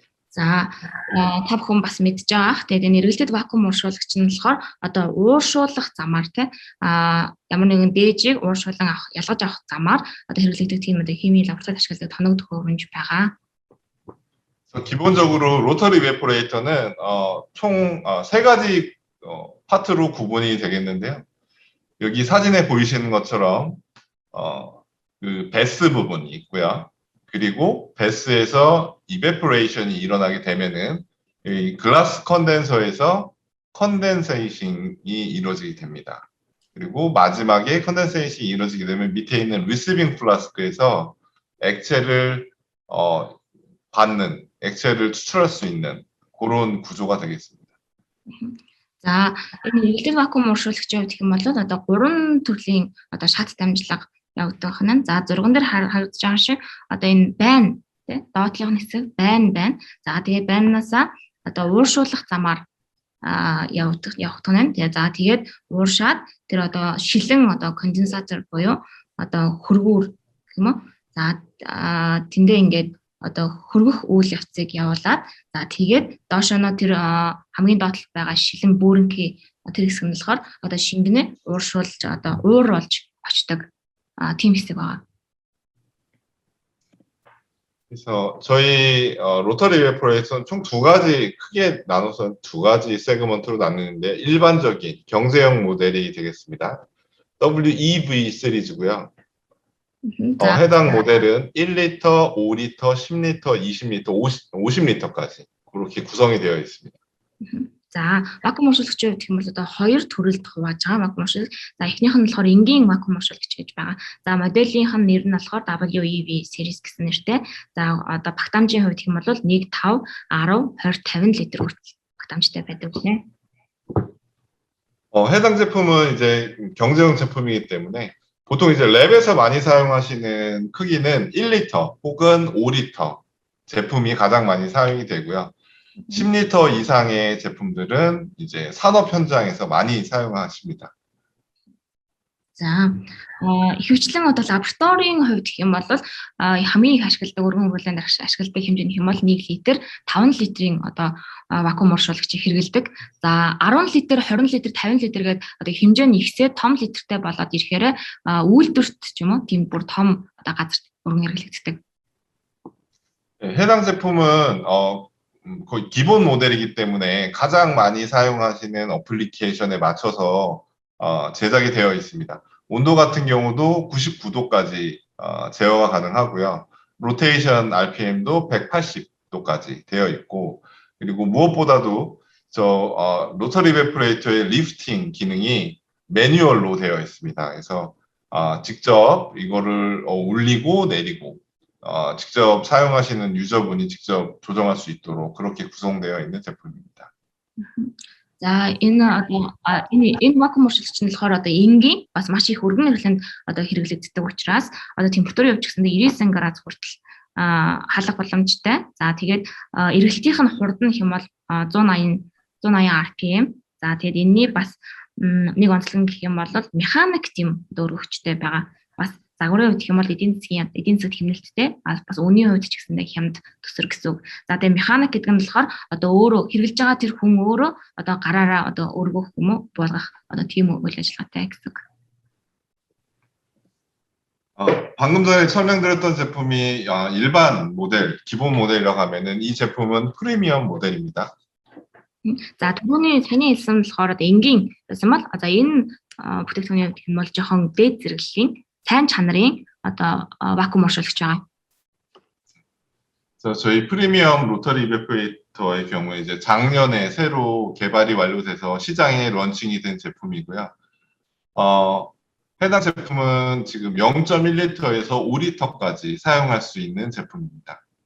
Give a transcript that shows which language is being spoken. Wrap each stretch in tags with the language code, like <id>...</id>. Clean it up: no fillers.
<mn>За та бүхэн бас мэдж байгаа ах тэгээд энэ эргэлтэд вакуум ууршуулагч нь болохоор одоо ууршуулах замаар ямар нэгэн дээжийг ууршуулан авах ялгаж авах замаар одоо хэрэглэгдэх тийм одоо химийн лабораторид ашигладаг тоног төхөөрөмж байгаа.</mn> <ko>기본적으로 로터리 이베포레이터는 총 3가지 파트로 구분이 되겠는데요. 여기 사진에 보이시는 것처럼 그 베스 부분이 있고요. 그리고 베스에서 이베포레이션이 일어나게 되면은 이 글라스 컨덴서에서 컨덴세이션이 이루어지게 됩니다. 그리고 마지막에 컨덴세이션이 이루어지게 되면 밑에 있는 리시빙 플라스크에서 액체를 받는 액체를 추출할 수 있는 그런 구조가 되겠습니다.</ko> <mn>За энэ эргэлтэд вакуум ууршуулагчийн хувьд гэх юм бол одоо 3 төрлийн одоо шат дамжлага явагдах нь. За зурган дээр харагдаж байгаа шиг одоо энэ байна тий доотлогын хэсэг байна. За тэгээ байнаасаа одоо ууршуулах замаар явах нь. Тэгээд ууршаад тэр одоо шилэн одоо конденсатор буюу одоо хөргүүр гэх юм уу. За тэндээ ингээд одоо хөргөх үйл явцыг явуулаад за тэгээд доошоно тэр хамгийн доотлолт байгаа шилэн бөөрөнхий тэр хэсэг нь болохоор одоо шингэнэ ууршуулж одоо ууруулж очдог тийм хэсэг байгаа.</mn> <ko>그래서 저희 로터리 이베포레이터는 총 2가지 크게 나눠서 2가지 세그먼트로 나누는데 일반적인 경제형 모델이 되겠습니다. WEV 시리즈고요.</ko> <mn>За</mn> <ko>해당 모델은 1리터, 5리터, 10리터, 20리터, 50리터까지 그렇게 구성이 되어 있습니다.</ko> <mn>За вакуум оршуулагчийн хувьд гэх юм бол одоо хоёр төрөлд хувааж байгаа вакуум оршуулгач. За эхнийх нь болохоор энгийн вакуум оршуулагч гэж байгаа. За моделийнх нь нэр нь болохоор WEV series гэсэн нэртэй. За одоо багтаамжийн хувьд гэх юм бол 1, 5, 10, 20, 50 литр хүртэл багтаамжтай байдаг гинэ.</mn> <ko>해당 제품은 이제 경제용 제품이기 때문에 보통 이제 랩에서 많이 사용하시는 크기는 1리터 혹은 5리터 제품이 가장 많이 사용이 되고요. 10리터 이상의 제품들은 이제 산업 현장에서 많이 사용하십니다.</ko> <mn>За ихэвчлэн одоо лабораторийн хувьд гэх юм бол хамгийн их ашигладаг өргөн хүрээлэнд ашигладаг хэмжээ нь хэм бол 1 литр 5 литрийн одоо вакуум оршуулагчийг хэрэглэдэг. За 10 литр 20 литр 50 литр гэдэг одоо хэмжээ нь ихсээ том литртэй болоод ирэхээр үйлдвэрт ч юм уу тийм бүр том одоо газарт өргөн хэрэглэгддэг.</mn> <ko>해당 제품은 거의 기본 모델이기 때문에 가장 많이 사용하시는 어플리케이션에 맞춰서 제작이 되어 있습니다. 온도 같은 경우도 99도까지 제어가 가능하고요. 로테이션 RPM도 180도까지 되어 있고, 그리고 무엇보다도 로터리 이베포레이터의 리프팅 기능이 매뉴얼로 되어 있습니다. 그래서 직접 이거를 올리고 내리고 직접 사용하시는 유저분이 직접 조정할 수 있도록 그렇게 구성되어 있는 제품입니다.</ko> <mn>За энэ вакуум оршуулагч нь болохоор одоо энгийн бас маш их өргөн хэрэглээнд одоо хэрэглэгддэг учраас одоо температур явж гисэндээ 99 градус хүртэл халах боломжтой. За тэгээд эргэлтийнх нь хурд нь хэм бол 180 RPM. За тэгээд энэний бас нэг онцлог гэх юм бол механик тийм өргөгчтэй байгаа. Бас загварын хувьд хэм бол эдийн засгийн хэмнэлттэй бас үүний хувьд ч гэсэндээ хямд төсөр гэсэн үг. За тэгээ механик гэдэг нь болохоор одоо өөрөө хэрэгжилж байгаа тэр хүн өөрөө одоо гараараа одоо өргөх юм уу болгох одоо тийм үйл ажиллагаатай гэсэн үг.</mn> <ko>방금 전에 설명드렸던 제품이 일반 모델, 기본 모델이라고 하면은 이 제품은 프리미엄 모델입니다.</ko> <mn>За түрүүний саний хэлсэн болохоор одоо энгийн байсан бол за энэ бүтээгдэхүүний хувьд хэм бол жоохон дээд зэрэглэлийн сайн чанарын одоо вакуум оршуулагч байгаа.</mn> <ko>그래서 저희 프리미엄 로터리 이베포레이터의 경우에 이제 작년에 새로 개발이 완료돼서 시장에 런칭이 된 제품이고요. 해당 제품은 지금 0.1리터에서 5리터까지 사용할 수 있는 제품입니다.</ko>